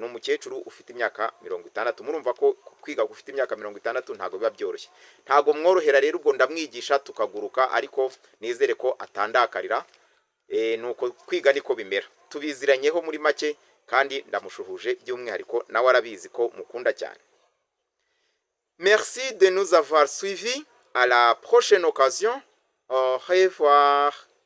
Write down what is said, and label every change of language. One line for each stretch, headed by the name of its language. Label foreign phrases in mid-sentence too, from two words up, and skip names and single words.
Kinyarwanda: N'umukecuru ufite imyaka 60, murumva ko kwiga ufite imyaka 60 ntago biba byoroshye, ntago mworohera. Rero ubwo ndamwigisha tukaguruka, ariko nizere ko atandakarira. Nuko kwiga niko bimera, tubiziranyeho muri make, kandi ndamushuhuje by'umwihariko nawe arabizi ko mukunda cyane.
French: Merci de nous avoir suivis. À la prochaine occasion. Au revoir.